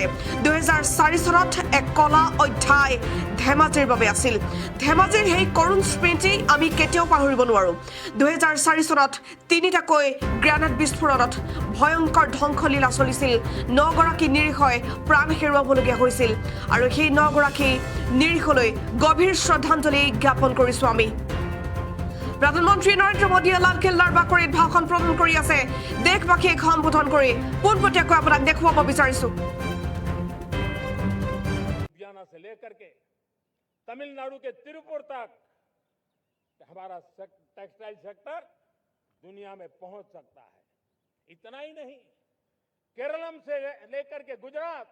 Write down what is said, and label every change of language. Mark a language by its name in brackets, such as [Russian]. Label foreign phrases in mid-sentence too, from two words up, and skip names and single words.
[Assamese] 2004 চনত এক কলা অধ্যায় ধেমাজিৰ বাবে আছিল ধেমাজিৰ সেই কৰুণ স্মৃতি আমি কেতিয়াও পাহৰিব নোৱাৰো 2004 চনত তিনিটাকৈ গ্ৰেনেড বিস্ফোৰণত ভয়ংকৰ ধ্বংসলীলা চলিছিল 9 গৰাকী নিৰীহই প্ৰাণ হেৰুৱাবলগীয়া হৈছিল আৰু সেই 9 গৰাকী নিৰীহলৈ গভীৰ শ্ৰদ্ধাঞ্জলি জ্ঞাপন কৰিছো আমি প্ৰধানমন্ত্ৰী নৰেন্দ্ৰ মোদীয়ে লাল কিল্লাৰ বাকৰিত ভাষণ প্ৰদান কৰি আছে দেশবাসীক সম্বোধন কৰি পোনপটীয়াকৈ আপোনাক দেখুৱাব বিচাৰিছো [Hindi] से लेकर के तमिलनाडु के तिरुपुर तक हमारा [English] textile sector [Hindi] दुनिया में पहुंच सकता है इतना ही नहीं केरलम से लेकर के गुजरात